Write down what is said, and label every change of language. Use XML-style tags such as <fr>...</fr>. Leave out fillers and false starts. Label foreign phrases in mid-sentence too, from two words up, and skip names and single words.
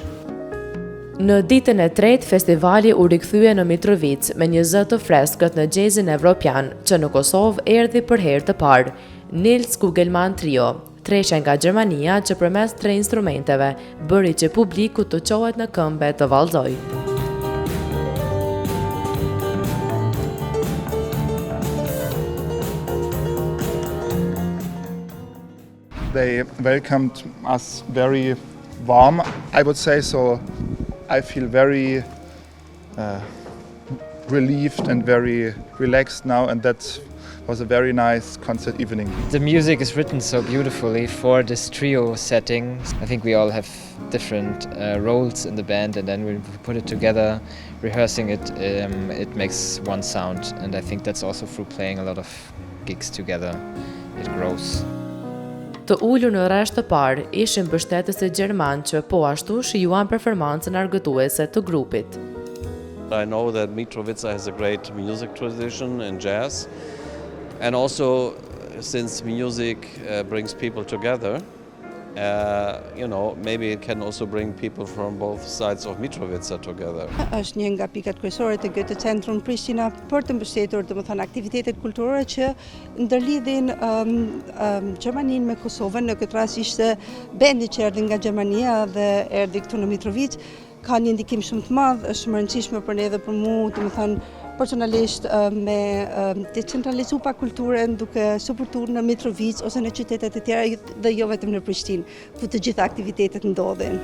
<sq>Në ditën e tretë, festivali u rikthye në Mitrovic me një zë të freskët në jazzin evropian, që në Kosovë erdhi për herë të parë, Nils Kugelman Trio, treshe nga Gjermania që përmes 3 instrumenteve bëri që publiku të qohet në këmbë të vallëzoj.</sq> <en>They welcomed us very warm, I would say, so I feel very relieved and very relaxed now, and that was a very nice concert evening. The music is written so beautifully for this trio setting. I think we all have different roles in the band, and then when we put it together, rehearsing it, it makes one sound, and I think that's also through playing a lot of gigs together, it grows.</en> <sq>Të ulur në rresht të parë ishin mbështetësit gjerman që po ashtu shijuan performancën argëtuese të grupit.</sq> <en>I know that Mitrovica has a great music tradition in jazz, and also since music brings people together, maybe it can also bring people from both sides of Mitrovica together.</en> <sq>Është një nga pikat kryesore të Goethe Centrum Prishtina për të mbështetur, domethënë, aktivitetet kulturore që ndërlidhin Gjermaninë me Kosovën. Në këtë rast ishte bendi që erdhi nga Gjermania dhe erdhi këtu në Mitrovic. Ka një ndikim shumë të madh, është shumë e rëndësishme për ne dhe për mua, domethënë, personalisht me të centralizu pa kulturën duke suportuar në Mitrovic ose në qytetet e tjera dhe jo vetëm në Prishtinë, ku të gjitha aktivitetet ndodhin.</sq>